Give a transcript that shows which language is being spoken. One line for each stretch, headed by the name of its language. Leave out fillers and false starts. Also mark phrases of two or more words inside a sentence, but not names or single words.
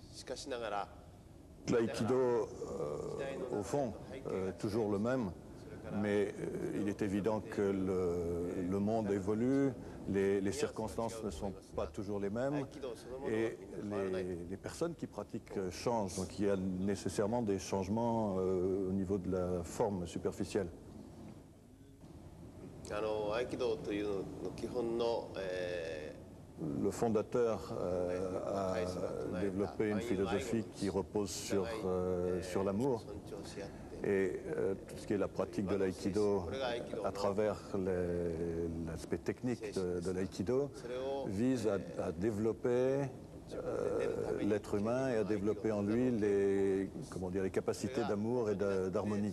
Japanese: しかしながら
French: L'aïkido, au fond, est toujours le même, mais il est évident que le monde évolue, les circonstances ne sont pas toujours les mêmes, et les personnes qui pratiquent changent. Donc il y a nécessairement des changements au niveau de la forme superficielle.
Japanese: 合気道というの基本の
French: Le fondateur a développé une philosophie qui repose sur l'amour et tout ce qui est la pratique de l'aïkido à travers l'aspect technique de l'aïkido vise à développer l'être humain et à développer en lui les capacités d'amour et d'harmonie.